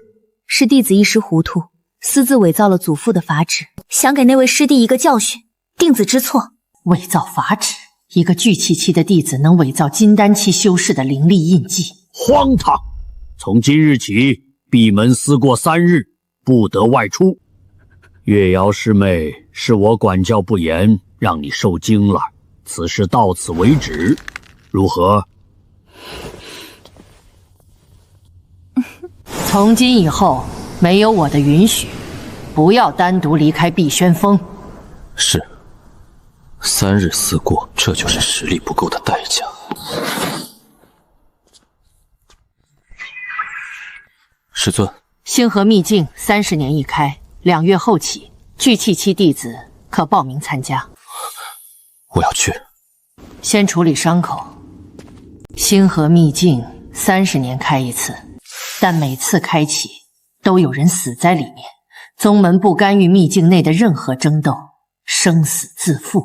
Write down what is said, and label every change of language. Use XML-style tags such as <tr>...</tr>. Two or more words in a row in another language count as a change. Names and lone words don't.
<zh>是弟子一時糊塗，私自偽造了祖父的法旨，想給那位師弟一個教訓，定子知錯。偽造法旨，一個聚氣期的弟子能偽造金丹期修士的靈力印記？荒唐！ 從今日起，閉門思過3日，不得外出。月瑶师妹，是我管教不严，让你受惊了。此事到此为止，如何？从今以后，没有我的允许，不要单独离开碧轩峰。是。3日4过，这就是实力不夠的代價。师尊，星河秘境30年一開，2 月後起，聚氣期弟子可報名參加。我要去。先處理傷口。星河秘境30年開一次，但每次開啟都有人死在裡面。宗門不干預秘境內的任何爭鬥，生死自負。</zh>